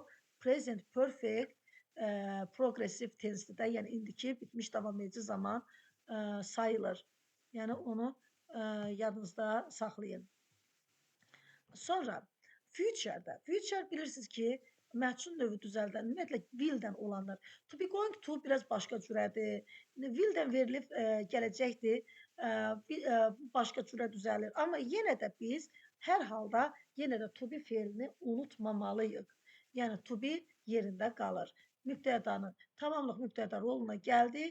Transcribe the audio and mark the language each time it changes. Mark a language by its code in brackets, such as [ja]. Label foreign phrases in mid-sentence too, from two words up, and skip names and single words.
[en] Present perfect progressive tense'dir [az] də, yəni indiki bitmiş davam edici zaman sayılır. Yəni onu yadınızda saxlayın. Sonra future'da. Future bilirsiniz ki, məhsul növü düzəldən, ümumiyyətlə will-dən olanlar. [en] To be going to [az] biraz başqa cürədir. Will-dən verilib gələcəkdir. Başqa cürə düzəlir. Amma yenə də biz hər halda yenə də [en] to be [az] fe'lini unutmamalıyıq. Yəni [en] to be [az] yerində qalır. Mübtədanın tamamlıq mübtəda roluna gəldi.